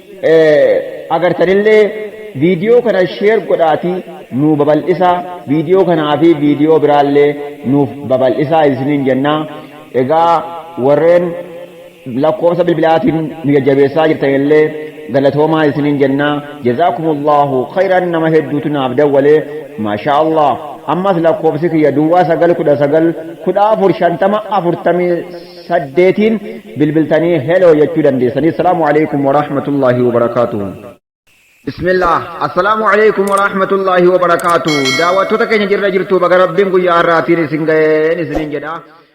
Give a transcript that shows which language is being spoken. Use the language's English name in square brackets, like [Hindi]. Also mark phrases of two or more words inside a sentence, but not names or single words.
[Oromo] agartanillee viidiyoo kana sheer godhaati nu babal'isaa viidiyoo kanaa fi viidiyoo biraallee nuuf babal'isaa isiniin jennaa egaa warreen lakkoofsa bilbilaatiin nu jajjabeessaa jirtanillee galatoomaa isiniin jennaa [Arabic] جزاكم الله خيرا [Oromo] nama hedduutu naaf dawwalee [Arabic] ما شاء الله [Oromo] ammas lakkoofsi kiyya duwwaa 919504048 bilbiltanii heloo jechuu dandeessanii [Arabic] السلام عليكم ورحمة الله وبركاته بسم الله السلام عليكم ورحمة الله وبركاته [Oromo] daawwattoota keenya jirra jirtu baga rabbiin guyyaa har'aatiin isin ga'een isiniin jedha